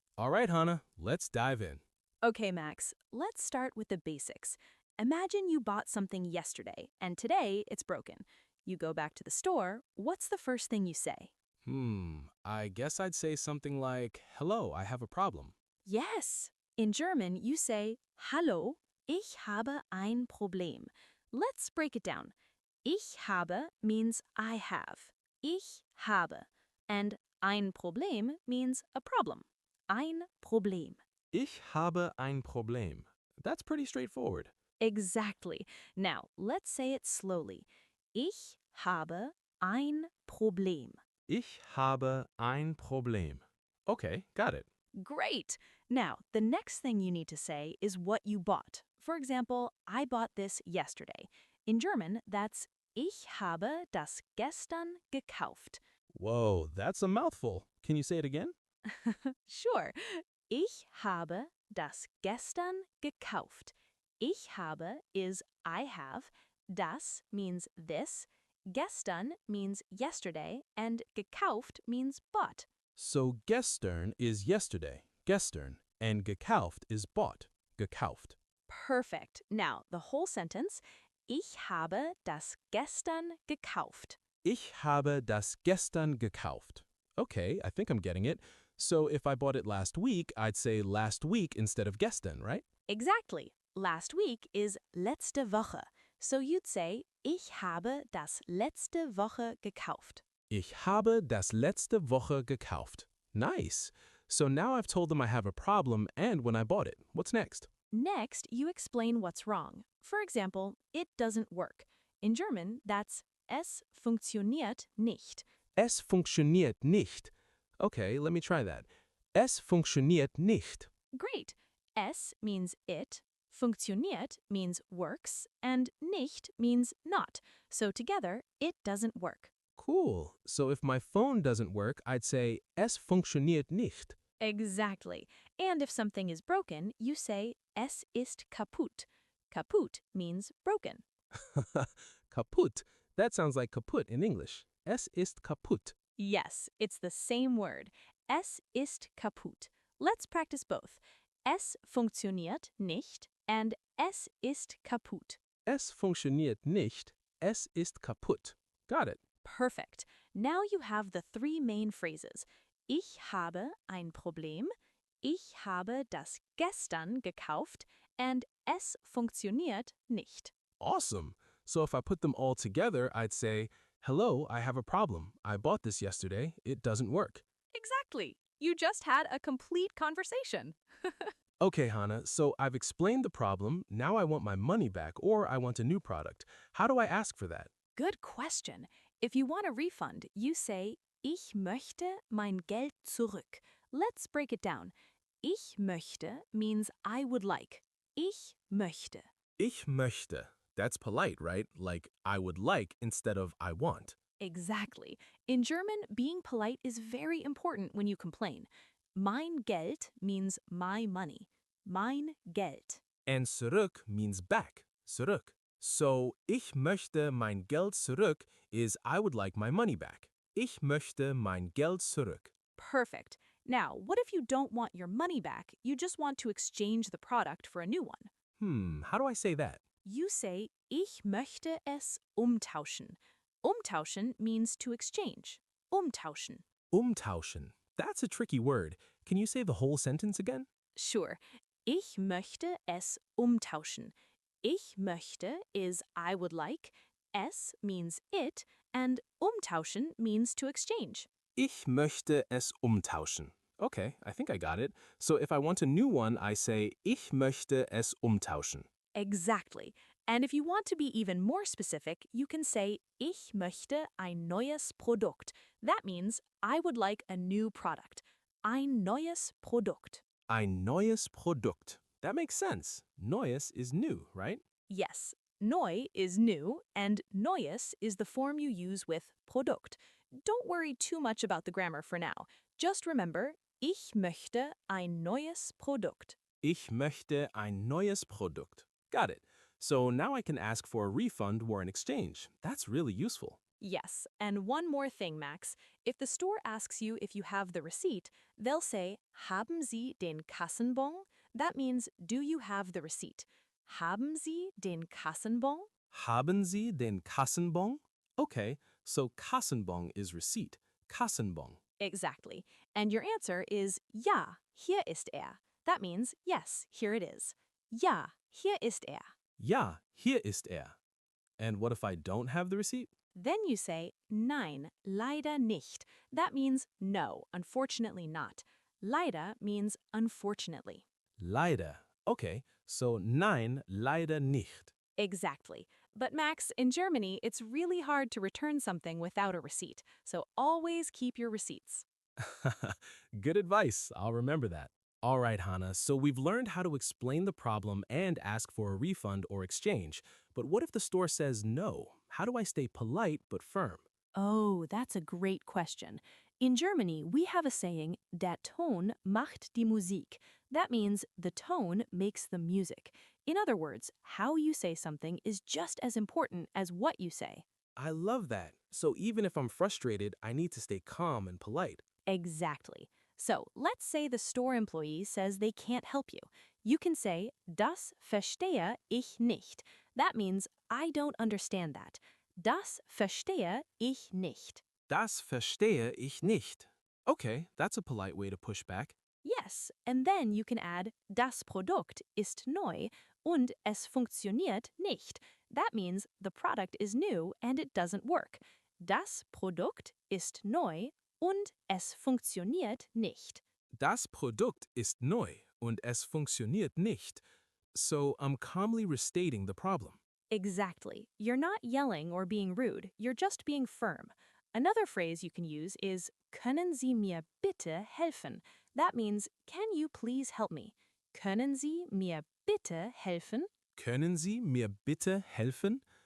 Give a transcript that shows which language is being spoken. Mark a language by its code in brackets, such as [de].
[en] All right, Hannah, let's dive in. Okay, Max, let's start with the basics. Imagine you bought something yesterday, and today it's broken. You go back to the store, what's the first thing you say? I guess I'd say something like, hello, I have a problem. Yes! In German, you say, [de] Hallo, ich habe ein Problem. [en] Let's break it down. [de] Ich habe [en] means I have. [de] Ich habe. [en] And [de] ein Problem [en] means a problem. [de] Ein Problem. Ich habe ein Problem. [en] That's pretty straightforward. Exactly. Now, let's say it slowly. [de] Ich habe ein Problem. Ich habe ein Problem. [en] Okay, got it. Great! Now, the next thing you need to say is what you bought. For example, I bought this yesterday. In German, that's [de] Ich habe das gestern gekauft. [en] Whoa, that's a mouthful. Can you say it again? Sure. [de] Ich habe das gestern gekauft. Ich habe [en] is I have. Das means this. Gestern means yesterday. And gekauft means bought. So gestern is yesterday, gestern, and gekauft is bought, gekauft. Perfect. Now, the whole sentence. [de] Ich habe das gestern gekauft. Ich habe das gestern gekauft. [en] Okay, I think I'm getting it. So if I bought it last week, I'd say last week instead of gestern, right? Exactly. Last week is [de] letzte Woche. [en] So you'd say, [de] ich habe das letzte Woche gekauft. Ich habe das letzte Woche gekauft. [en] Nice. So now I've told them I have a problem and when I bought it. What's next? Next, you explain what's wrong. For example, it doesn't work. In German, that's [de] es funktioniert nicht. Es funktioniert nicht. [en] Okay, let me try that. [de] Es funktioniert nicht. [en] Great. Es means it, funktioniert means works, and nicht means not. So together, it doesn't work. Cool. So if my phone doesn't work, I'd say [de] es funktioniert nicht. [en] Exactly. And if something is broken, you say [de] es ist kaputt. [en] Kaputt means broken. [de] Kaputt. [en] That sounds like kaput in English. [de] Es ist kaputt. [en] Yes, it's the same word. [de] Es ist kaputt. [en] Let's practice both. [de] Es funktioniert nicht and es ist kaputt. Es funktioniert nicht. Es ist kaputt. [en] Got it. Perfect. Now you have the three main phrases. [de] Ich habe ein Problem, ich habe das gestern gekauft, and es funktioniert nicht. [en] Awesome. So if I put them all together, I'd say, hello, I have a problem. I bought this yesterday. It doesn't work. Exactly. You just had a complete conversation. Okay, Hannah, so I've explained the problem. Now I want my money back or I want a new product. How do I ask for that? Good question. If you want a refund, you say, [de] ich möchte mein Geld zurück. [en] Let's break it down. [de] Ich möchte [en] means I would like. [de] Ich möchte. Ich möchte. [en] That's polite, right? Like I would like instead of I want. Exactly. In German, being polite is very important when you complain. [de] Mein Geld [en] means my money. [de] Mein Geld. [en] And zurück means back. Zurück. [de] So, ich möchte mein Geld zurück [en] is I would like my money back. [de] Ich möchte mein Geld zurück. [en] Perfect. Now, what if you don't want your money back? You just want to exchange the product for a new one. How do I say that? You say, [de] ich möchte es umtauschen. [en] Umtauschen means to exchange. [de] Umtauschen. [en] Umtauschen. That's a tricky word. Can you say the whole sentence again? Sure. [de] Ich möchte es umtauschen. Ich möchte [en] is I would like, es means it, and umtauschen means to exchange. [de] Ich möchte es umtauschen. [en] Okay, I think I got it. So if I want a new one, I say, [de] ich möchte es umtauschen. [en] Exactly. And if you want to be even more specific, you can say, [de] ich möchte ein neues Produkt. [en] That means I would like a new product. [de] Ein neues Produkt. Ein neues Produkt. [en] That makes sense. Neues is new, right? Yes, neu is new, and neues is the form you use with Produkt. Don't worry too much about the grammar for now. Just remember, [de] ich möchte ein neues Produkt. Ich möchte ein neues Produkt. [en] Got it. So now I can ask for a refund or an exchange. That's really useful. Yes, and one more thing, Max. If the store asks you if you have the receipt, they'll say, [de] haben Sie den Kassenbon? [en] That means, do you have the receipt? [de] Haben Sie den Kassenbon? Haben Sie den Kassenbon? [en] Okay, so Kassenbon is receipt. [de] Kassenbon. [en] Exactly. And your answer is [de] ja, hier ist er. [en] That means yes, here it is. [de] Ja, hier ist er. Ja, hier ist er. [en] And what if I don't have the receipt? Then you say [de] nein, leider nicht. [en] That means no, unfortunately not. Leider means unfortunately. [de] Leider. Okay, so nein, leider nicht. [en] Exactly. But Max, in Germany, it's really hard to return something without a receipt. So always keep your receipts. Good advice. I'll remember that. All right, Hannah, so we've learned how to explain the problem and ask for a refund or exchange. But what if the store says no? How do I stay polite but firm? Oh, that's a great question. In Germany, we have a saying, [de] der Ton macht die Musik. [en] That means the tone makes the music. In other words, how you say something is just as important as what you say. I love that. So even if I'm frustrated, I need to stay calm and polite. Exactly. So let's say the store employee says they can't help you. You can say, [de] das verstehe ich nicht. [en] That means, I don't understand that. [de] Das verstehe ich nicht. Das verstehe ich nicht. [en] Okay, that's a polite way to push back. Yes, and then you can add, [de] das Produkt ist neu und es funktioniert nicht. [en] That means the product is new and it doesn't work. [de] Das Produkt ist neu und es funktioniert nicht. Das Produkt ist neu und es funktioniert nicht. [en] So I'm calmly restating the problem. Exactly. You're not yelling or being rude, you're just being firm. Another phrase you can use is, [de] können Sie mir bitte helfen? [en] That means, can you please help me? [de] Können Sie mir bitte helfen? Können Sie mir bitte helfen?